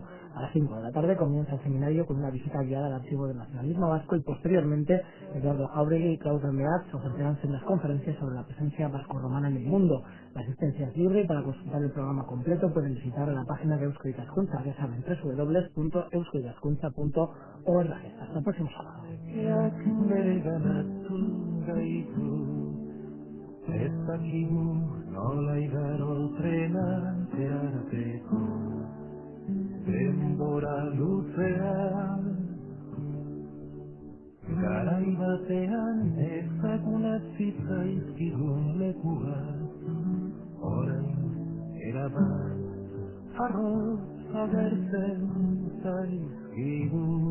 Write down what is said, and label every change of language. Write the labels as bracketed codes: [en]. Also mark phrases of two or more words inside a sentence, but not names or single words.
[es] A las 5 de la tarde comienza el seminario con una visita guiada al Archivo del Nacionalismo Vasco y posteriormente Eduardo Jauregui y Claudio Meaz ofrecerán sendas conferencias sobre la presencia vasco-romana en el mundo. La asistencia es libre y para consultar el programa completo pueden visitar la página de Eusko Ikaskuntza, ya saben, www.euskoikaskuntza.org. Hasta el próximo sábado. [eu] Ez dakigu nola igaro trena zerarteko denbora luzean garai batean ezagunak zitzaizkigun lekua orain erabat arroz agertzen zaizkigu